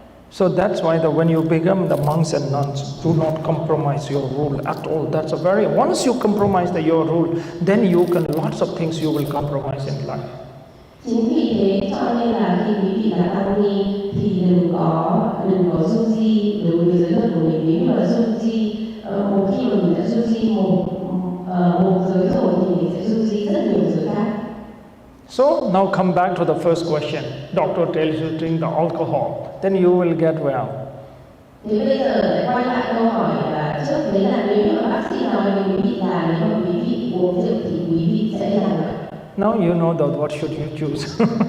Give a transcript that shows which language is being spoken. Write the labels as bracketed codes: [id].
[en] So that's why when you become the monks and nuns, do not compromise your rule at all. That's a very, once you compromise your rule, then you can, lots of things you will compromise in life. [vi] Chính vì thế cho nên là khi quý vị là tăng ni thì đừng có du di đối với giới luật của mình. Nếu như là du di, một khi mà mình đã du di một giới rồi thì mình sẽ du di rất nhiều giới khác. [en] So now come back to the first question. Doctor tells you to drink the alcohol, then you will get well. [vi] Thế bây giờ lại quay lại câu hỏi là trước đấy là nếu như bác sĩ nói với quý vị là nếu mà quý vị uống rượu thì quý vị sẽ làm vậy. [en] Now you know that what should you choose.